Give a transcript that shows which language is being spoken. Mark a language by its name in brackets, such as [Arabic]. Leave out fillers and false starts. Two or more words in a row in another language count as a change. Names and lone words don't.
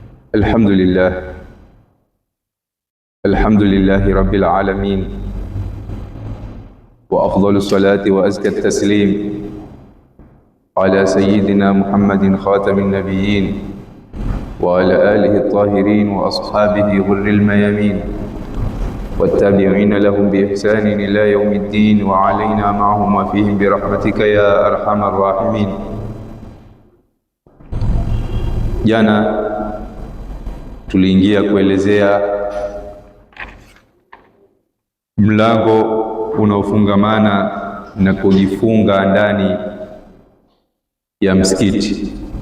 [Arabic] الحمد لله رب العالمين، وأفضل الصلاة وأزكى التسليم على سيدنا محمد خاتم النبيين وعلى آله الطاهرين وأصحابه غر الميامين والتابعين لهم بإحسان إلى يوم الدين، وعلينا معهم وفيهم برحمتك يا أرحم الراحمين. [Swahili] Jana tuliingia kuelezea mlango unaofungamana na kujifunga ndani ya msikiti.